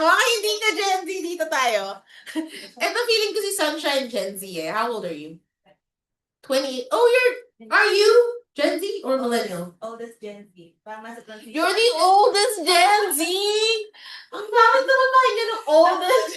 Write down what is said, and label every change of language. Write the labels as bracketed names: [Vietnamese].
[Filipino] Mga hindi ka Gen Z, dito tayo. Ito feeling ko si Sunshine Gen Z eh. [English] How old are you? [Filipino] 28. [English] Oh, are you Gen Z or millennial? Oldest Gen Z. [Filipino] Parang nasa transition. [English] You're the oldest Gen Z? [Filipino] Ang bakit naman pakinggan ng oldest?